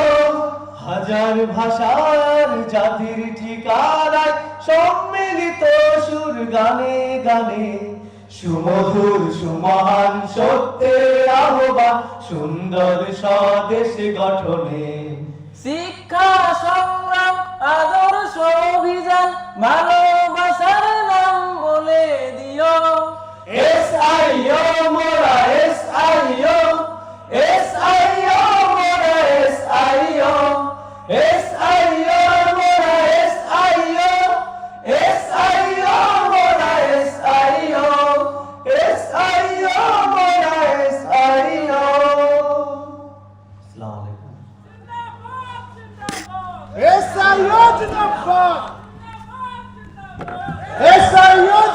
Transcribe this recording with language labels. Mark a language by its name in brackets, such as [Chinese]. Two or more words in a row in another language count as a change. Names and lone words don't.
[Bangla] হাজার ভাষার জাতির ঠিকানায় সম্মিলিত সুর গানে গানে সুমধুর সুমহান সত্যের আহ্বান সুন্দর স্বদেশ গঠনে। শিক্ষা সংগ্রাম আদর্শ অভিযান ভালোবাসার নাম বলে দিও। SIO মোরা SIO SIO মোরা SIO SIO মোরা SIO SIO মোরা SIO SIO মোরা SIO। [Arabic] السلام عليكم. [Bangla] SIO জিন্দাবাদ SIO